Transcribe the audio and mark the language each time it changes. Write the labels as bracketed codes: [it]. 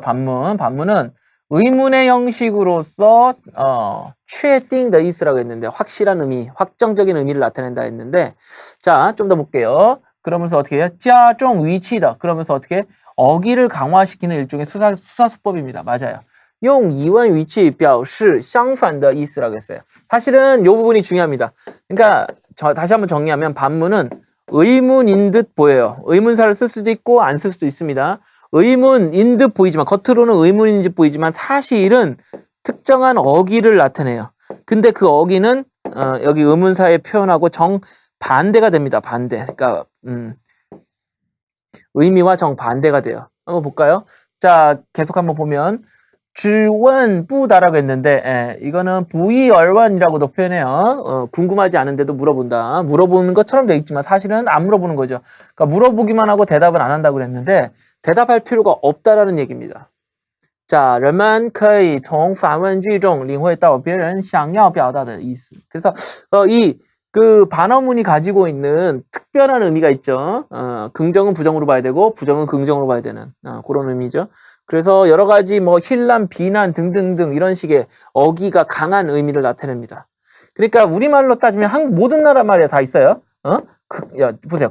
[ko] 반문은 의문의 형식으로서 [zh] 确定的 意思 [ko] 라고 했는데 확실한 의미, 확정적인 의미를 나타낸다 했는데 자, 좀 더 볼게요. 그러면서 어떻게 해요? 加重 위치다. 그러면서 어떻게 어기를 강화시키는 일종의 수사수법입니다. 맞아요. [zh] 用疑问语气表示相反的意思 [ko] 라고 했어요. 사실은 이 부분이 중요합니다. 그러니까 다시 한번 정리하면 반문은 의문인 듯 보여요. 의문사를 쓸 수도 있고 안 쓸 수도 있습니다. 의문인 듯 보이지만 겉으로는 의문인 듯 보이지만 사실은 특정한 어기를 나타내요. 근데 그 어기는 여기 의문사에 표현하고 정반대가 됩니다. 반대. 그러니까 의미와 정반대가 돼요. 한번 볼까요? 자, 계속 한번 보면 [zh] 质问不答 [ko] 라고 했는데 이거는 부의얼원이라고도 표현해요. 궁금하지 않은데도 물어본다. 물어보는 것처럼 되어 있지만 사실은 안 물어보는 거죠. 그러니까 물어보기만 하고 대답은 안 한다고 그랬는데 대답할 필요가 없다라는 얘기입니다. [zh] 자, 人们可以从反问句中领会到别人想要表达的意思. [ko] 그래서 그 반어문이 가지고 있는 특별한 의미가 있죠. 긍정은 부정으로 봐야 되고 부정은 긍정으로 봐야 되는 그런 의미죠. 그래서 여러 가지 힐난, 비난 등등등 이런 식의 어기가 강한 의미를 나타냅니다. 그러니까 우리말로 따지면 모든 나라 말에 다 있어요. 보세요.